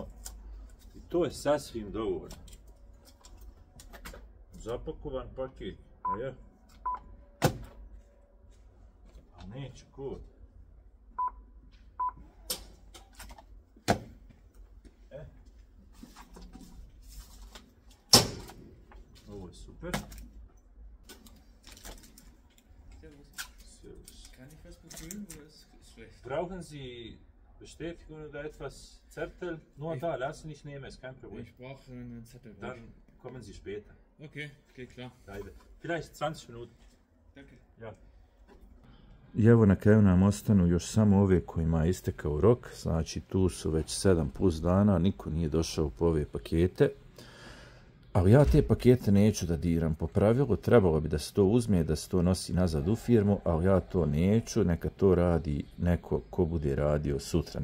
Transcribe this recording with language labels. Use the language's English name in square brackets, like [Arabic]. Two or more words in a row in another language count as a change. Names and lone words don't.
[Bosnian] I to je sasvim dovoljno. Zapakovan paket. A ja? A neću kod. Ovo je super. [German] Servus. Kann ich was befüllen oder ist schlecht? Brauchen Sie Bestätigung oder etwas? Zettel? Nur da, lassen nicht nehmen, ist kein Problem. Ich brauche einen Zettel. Dann kommen Sie später. Okay, geht klar. Vielleicht 20 Minuten. Danke. Ja. [Bosnian] I evo na kraju nam ostanu još samo ove kojima je istekao rok, znači tu su već 7+ dana, niko nije došao po ove pakete. Ali ja te pakete neću da diram. Po pravilu trebalo bi da se to uzme, da se to nosi nazad u firmu, ali ja to neću, neka to radi neko ko bude radio sutra.